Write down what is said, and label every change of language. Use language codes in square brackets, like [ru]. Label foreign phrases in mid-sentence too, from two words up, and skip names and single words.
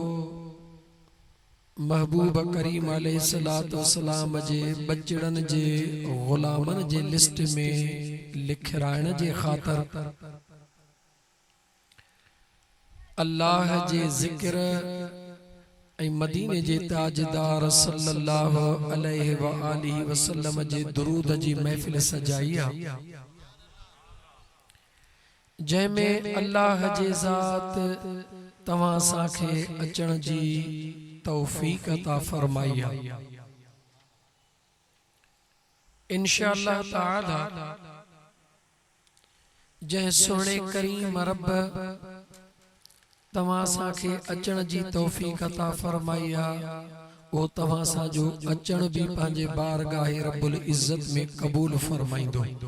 [sd] महबूब करीम [ar] عليه الصلاة والسلام [sd] जे बचड़न जे गुलामन जे लिस्ट में लिखराइण जे ख़ातिर अल्लाह जे ज़िक्र ऐं मदीने जे ताजदार [ar] صلى الله عليه وآله وسلم [sd] जे दुरूद जी महफ़िल सजाई आहे, जंहिंमें अल्लाह जे ज़ात तव्हां साखे अचण जी तौफ़ीक़ अता फरमाई आहे। [ar] إن شاء الله تعالى [sd] जंहिं सोणे करीम रब तव्हां साखे अचण जी तौफ़ीक़ अता फरमाई आहे, वो तव्हां सां जो अचण भी पंहिंजे बारगाह [ar] رب العزة [sd] में क़बूल फरमाईंदो।